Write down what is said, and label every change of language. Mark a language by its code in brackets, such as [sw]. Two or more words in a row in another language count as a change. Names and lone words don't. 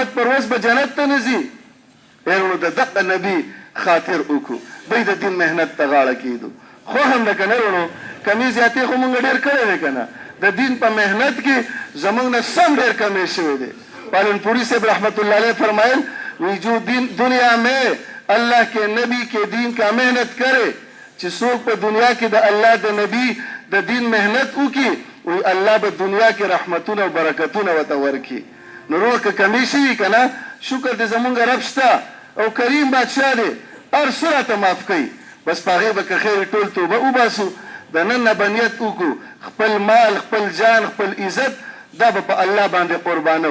[ps] پر ورځ به جنت ته نه ځي نو د دغه نبي خاطر وکړو دوی د دین محنت ته غاړه کېدو خو هم ده که نه ورونو کمې زیاتې خو مونږ ډېر کړی دی که نه د دین په محنت کې زمونږ نه سم ډېر کمې شوی دی پالنپوري صاحب [ar] رحمت الله علیہ [ps] فرمائل وی [ur] جو دنیا میں اللہ کے نبی کے دین کا محنت کرے [ps] چې څوک په دنیا کې د الله د نبی د دین محنت وکړي وایي الله به دنیا کې رحمتونه او برکتونه ورته ورکړي. نو روح که کمی شوي که نه شکر دې زمونږ رب شته او کریم بادشاه دی هر څه راته معاف کوي. بس په هغې به که خیر ټول توبه وباسو د نن نه به نیت وکړو خپل مال خپل جان خپل عزت دا به په الله باندې قربانو.